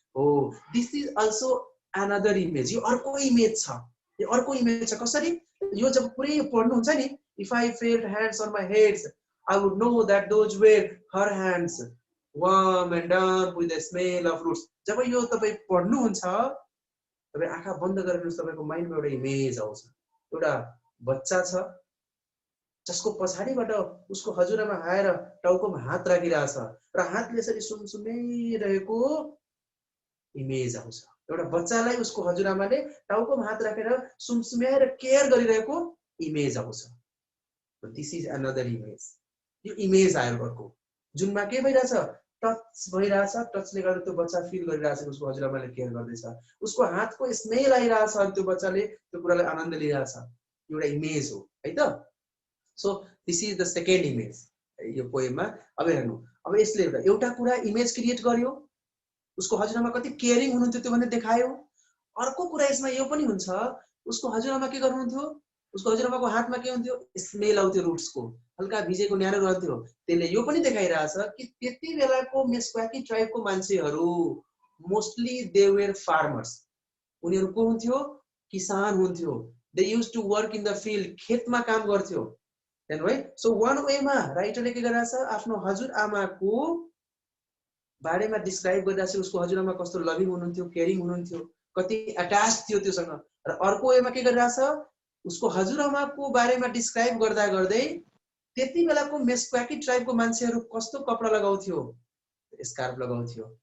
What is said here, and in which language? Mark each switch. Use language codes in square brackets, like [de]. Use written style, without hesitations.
[en] हो this is also another image. [ne] यो अर्को इमेज छ, यो अर्को इमेज छ। कसरी? यो जब पुरै पढ्नुहुन्छ नि, [en] If I felt hands on my heads I would know that those were her hands, warm and damp with the smell of roots. [ne] जब यो तपाई पढ्नुहुन्छ तपाई आँखा बन्द गरेर तपाईको माइन्डमा एउटा इमेज आउँछ। एउटा बच्चा छ जसको पछाडीबाट उसको हजुरआमा आएर टाउकोमा हात राखिरहेछ र हातले यसरी सुमसुमेरहेको इमेज आउँछ। एउटा बच्चालाई उसको हजुरआमाले टाउकोमा हात राखेर सुमसुम्याएर केयर गरिरहेको इमेज आउँछ। [en] This is another image. [ne] यो इमेज आयो अर्को जुनमा के भइरहेछ? टच भइरहेछ। टचले गर्दा त्यो बच्चा फिल गरिरहेछ उसको हजुरआमाले केयर गर्दैछ। उसको हातको स्मेल आइरहेछ अनि त्यो बच्चाले त्यो कुरालाई आनन्द लिइरहेछ। एउटा इमेज हो है त। [en] so this is the second image [ne] यो पोएममा। अब हेर्नु, अब यसले एउटा कुरा इमेज क्रिएट गर्यो, उसको हजुरआमा कति केयरिङ हुनुहुन्थ्यो त्यो भने देखायो। अर्को कुरा यसमा यो पनि हुन्छ उसको हजुरआमा के गर्नुहुन्थ्यो? उसको हजुरआमाको हातमा के हुन्थ्यो? स्मेल आउँथ्यो रुट्सको, हल्का भिजेको न्यानो रहन्थ्यो। त्यसले यो पनि देखाइरहेछ कि त्यति बेलाको मेस्क्वाकी ट्राइबको मान्छेहरू मोस्टली [en] They were farmers. [ne] उनीहरू को हुन्थ्यो? किसान हुन्थ्यो। [en] they used to work in the field, [ne] खेतमा काम गर्थ्यो हैन है। सो वान वेमा राइटरले के गरिरहेछ? आफ्नो हजुरआमाको बारेमा डिस्क्राइब गरिरहेछ। उसको हजुरआमा कस्तो लभिङ हुनुहुन्थ्यो, केयरिङ हुनुहुन्थ्यो, कति अट्याच थियो त्योसँग। र अर्को वेमा के गरिरहेछ? उसको हजुरआमाको बारेमा डिस्क्राइब गर्दा गर्दै त्यति बेलाको मेस्क्वाकी ट्राइबको मान्छेहरू कस्तो कपडा लगाउँथ्यो? स्कार्फ लगाउँथ्यो।